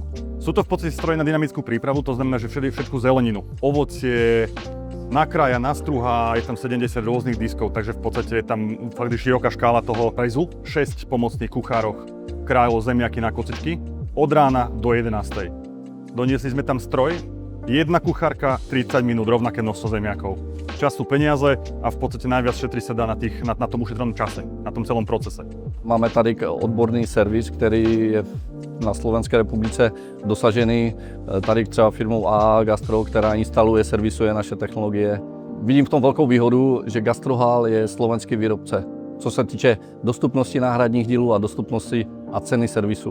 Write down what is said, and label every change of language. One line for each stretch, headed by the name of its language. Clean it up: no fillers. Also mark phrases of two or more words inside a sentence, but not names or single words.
Slovak: Sú to v podstate stroje na dynamickú prípravu, to znamená, že všetku zeleninu, ovocie, nakrája, nastruhá, je tam 70 rôznych diskov, takže v podstate je tam fakt široká škála toho prezu. 6 pomocných kuchároch krájalo zemiaky na kocičky od rána do 11. Doniesli sme tam stroj, jedna kuchárka, 30 minút, rovnaké množstvo zemiakov. Čas sú peniaze a v podstate najviac šetrí sa dá na tom ušetrenom čase, na tom celom procese.
Czech: Máme tady odborný servis, který je na Slovenské republice dosažený tady třeba firmou AA Gastro, která instaluje, servisuje naše technologie. Vidím v tom velkou výhodu, že Gastrohal je slovenský výrobce, co se týče dostupnosti náhradních dílů a dostupnosti a ceny servisu.